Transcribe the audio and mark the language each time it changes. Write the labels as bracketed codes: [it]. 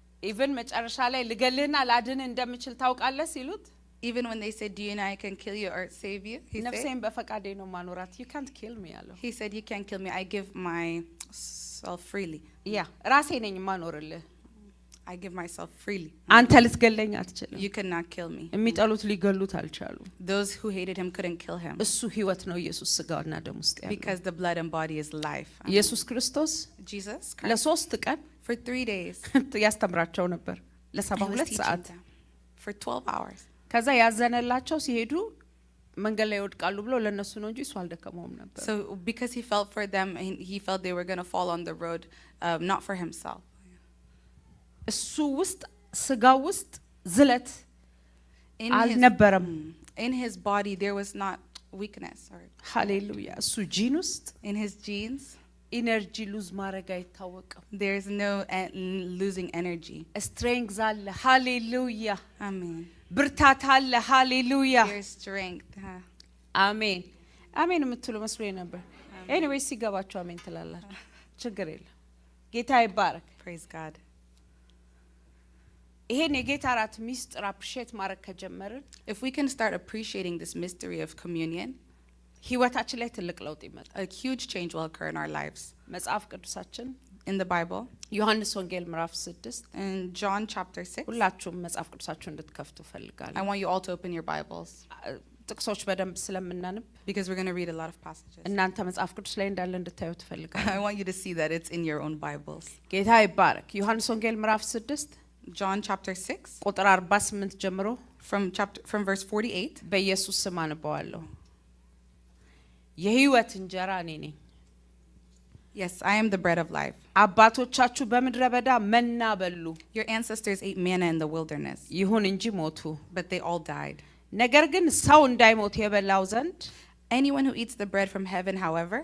[am] ኢቭን መጨረሻ ላይ ልገልህና ላድን እንደምችል ታውቃለህ ሲሉት [en] Even when they said, do you know I can kill you or save you? [am] ነፍሴን በፈቃዴ ነው ማኖራት [en] you can't kill me [am] ያለው [en] He said, you can't kill me. I give myself freely. [am] ያ ራሴ ነኝ ማኖርልህ [en] I give myself freely. [am] አንተ ልትገለኝ አትችልም። [en] You cannot kill me. [am] የሚጠሉት ሊገሉት አልቻሉም። [en] Those who hated him couldn't kill him. [am] እሱ ህይወት ነው ኢየሱስ ስጋውና ደም ውስጥ ያለው [en] Because the blood and body is life. [am] ኢየሱስ ክርስቶስ [en] Jesus Christ, [am] ለሶስት ቀን [en] for 3 days, [am] ያስተምራቸው ነበር [en] he was [am] ለ72 [en] teaching [am] ሰዓት [en] them for 12 hours. [am] ከዛ ያዘነላቸው ሲሄዱ መንገድ ላይ ይወድቃሉ ብሎ ለነሱ ነው እንጂ እሱ አልደከመውም ነበር። [en] So because he felt for them, he felt they were going to fall on the road, not for himself. [am] እሱ ውስጥ ስጋው ውስጥ ዝለት [en] In [am] አልነበረም። [en] in his body there was not weakness or [am] ሃሌሉያ። እሱ ጂን ውስጥ [en] in his genes [am] ኢነርጂ ሉዝ ማድረግ አይታወቅም። [en] there is no losing energy. [am] ስትሬንግዝ አለ። ሃሌሉያ። [en] Amen. [am] ብርታት አለ። ሃሌሉያ። [en] There's strength. [am] አሜን አሜን የምትሉ መስሎኝ ነበር። ኤኒዌይስ ሲገባችሁ አሜን ትላላችሁ፣ ችግር የለም። ጌታ ይባረክ። [en] Praise God. [am] ይሄን የጌታ ራት ሚስጥር አፕሪሼት ማድረግ ከጀመርን [en] If we can start appreciating this mystery of communion, [am] ህይወታችን ላይ ትልቅ ለውጥ ይመጣል። [en] a huge change will occur in our lives. [am] መጽሐፍ ቅዱሳችን [en] In the Bible, [am] ዮሐንስ ወንጌል ምዕራፍ 6 [en] in John chapter 6, [am] ሁላችሁም መጽሐፍ ቅዱሳችሁን እንድትከፍቱ ፈልጋለሁ። [en] I want you all to open your Bibles [am] ጥቅሶች በደንብ ስለምናነብ [en] because we're going to read a lot of passages. [am] እናንተ መጽሐፍ ቅዱስ ላይ እንዳለ እንድታዩ ትፈልጋለሁ። [en] I want you to see that it's in your own Bibles. [am] ጌታ ይባረክ። ዮሐንስ ወንጌል ምዕራፍ 6 [en] John chapter 6, [am] ቁጥር 48 ጀምሮ [en] from verse 48. [am] በኢየሱስ ስም አነባዋለሁ። የህይወት እንጀራ እኔ ነኝ። [en] Yes, I am the bread of life. [am] አባቶቻችሁ በምድረ በዳ መና በሉ፣ [en] Your ancestors ate manna in the wilderness, [am] ይሁን እንጂ ሞቱ። [en] but they all died. [am] ነገር ግን ሰው እንዳይሞት የበላው ዘንድ [en] Anyone who eats the bread from heaven, however,